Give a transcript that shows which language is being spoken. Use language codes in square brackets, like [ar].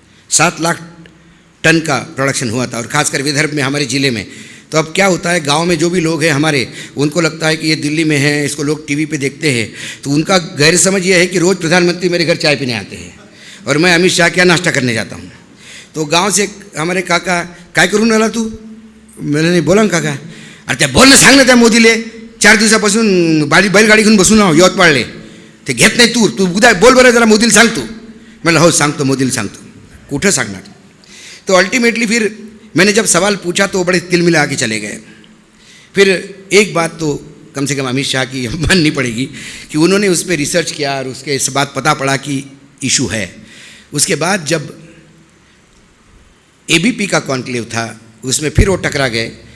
[hi] 7 lakh ton का production हुआ था, और खासकर विदर्भ में, हमारे ज़िले में। तो अब क्या होता है, गांव में जो भी लोग हैं हमारे, उनको लगता है कि ये दिल्ली में है, इसको लोग टीवी पे देखते हैं, तो उनका गैर समझ ये है कि रोज़ प्रधानमंत्री मेरे घर चाय पीने आते हैं और मैं अमित शाह क्या नाश्ता करने जाता हूँ। तो गांव से हमारे काका, [mr] काय करून आला तू? मैंने नाही, बोला ना काका. अरे त्या बोलणं सांग ना त्या मोदीले, 4 दिवसापासून बैलगाडी घेऊन बसून आहो यवतमाळले, ते घेत नाही तू उद्या बोल बरं जरा मोदीला सांग तू. म्हणलं हो सांगतो, मोदीला सांगतो. कुठं सांगणार. [hi] तो अल्टीमेटली फिर मैंने जब सवाल पूछा तो बड़े तिलमिला के चले गए. फिर एक बात तो कम से कम अमित शाह की माननी पड़ेगी कि उन्होंने उस पर रिसर्च किया और उसके इस बात पता पड़ा कि इशू है. उसके बाद जब एबीपी का कॉन्क्लेव था उसमें फिर वो टकरा गए.